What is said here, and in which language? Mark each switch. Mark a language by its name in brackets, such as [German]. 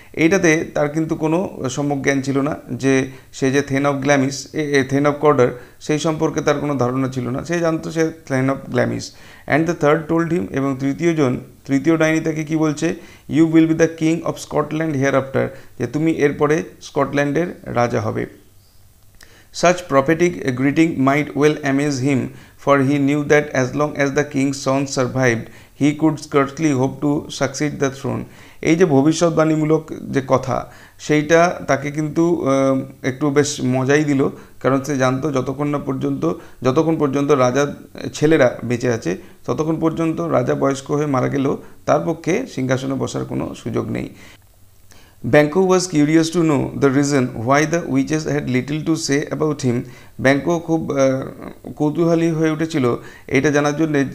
[Bangla] এইটাতে তার কিন্তু কোনো সম্যক জ্ঞান ছিল না যে সে যে থেন অফ গ্ল্যামিস, থেন অফ কর্ডার, সেই সম্পর্কে তার কোনো ধারণা ছিল না, সে জানতো সে then of গ্ল্যামিস। [English] and the third told him, [Bangla] এবং তৃতীয় ডাইনি তাকে কী বলছে, [English] you will be the king of Scotland hereafter, [Bangla] যে তুমি এরপরে স্কটল্যান্ডের রাজা হবে। [English] Such prophetic greeting might well amaze him, for he knew that as long as the king's son survived, he could scarcely hope to succeed the throne. [Bangla] এই যে ভবিষ্যৎবাণীমূলক যে কথা, সেইটা তাকে কিন্তু একটু বেশ মজাই দিল, কারণ সে জানতো যতক্ষণ পর্যন্ত রাজার ছেলেরা বেঁচে আছে, ততক্ষণ পর্যন্ত রাজা বয়স্ক হয়ে মারা গেলেও তার পক্ষে সিংহাসনে বসার কোনো সুযোগ নেই। [English] Banquo was curious to know the reason why the witches had little to say about him. [Bangla] ব্যাঙ্কো খুব কৌতূহলী হয়ে উঠেছিল এটা জানার জন্য।